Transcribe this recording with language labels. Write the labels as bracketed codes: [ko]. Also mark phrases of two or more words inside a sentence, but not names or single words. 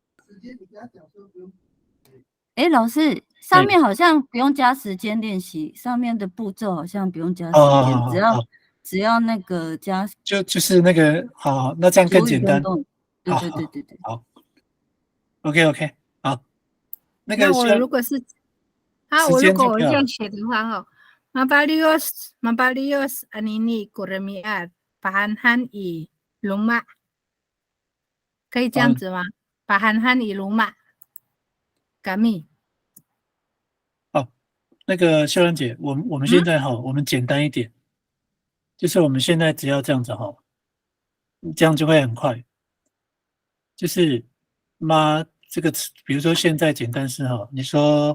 [zh] 老师，上面好像不用加时间练习，上面的步骤好像不用加时间，只要那个加，就是那个好，那这样更简单。对，好 ，OK， 好。那我如果是，我如果这样写的话哈 ， [ami] Mabalios anini kuremiat pahanhan i luma， [zh] 可以这样子吗 ？ [ami] pahanhan i luma， kami。 [zh] 那个秀兰姐，我们现在我们简单一点，就是我们现在只要这样子这样就会很快。就是妈这个词，比如说现在简单式你说